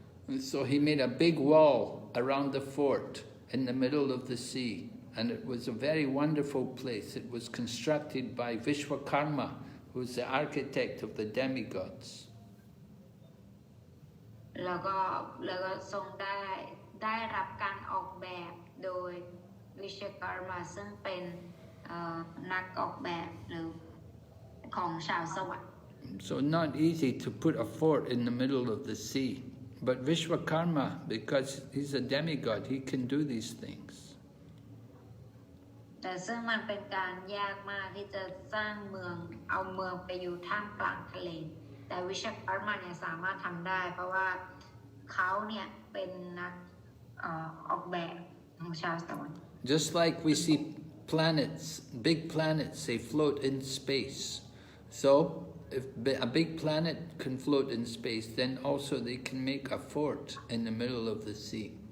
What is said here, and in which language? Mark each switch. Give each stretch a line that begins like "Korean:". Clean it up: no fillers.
English: And so he made a big wall around the fort in the middle of the sea, and it was a very wonderful place. It was constructed by Vishwakarma, who was the architect of the demigods.
Thai: แล้วก็ทรงได้รับการออกแบบโดยวิชกรมาซึ่งเป็นนักออกแบบหรือของชาวสวรรค์
English: So not easy to put a fort in the middle of the sea. But Vishwakarma, because he's a demigod, he can do these things.
Thai: แต่ซึ่งมันเป็นการยากมากที่จะสร้างเมืองเอาเมืองไปอยู่ท่ามกลางทะเลแต่วิชกรมาเนี่ยสามารถทำได้เพราะว่าเขาเนี่ยเป็นนักออกแบบของชาวสวรรค์
English: Just like we see planets, big planets, they float in space. So if a big planet can float in space, then also they can make a fort in the middle of the sea.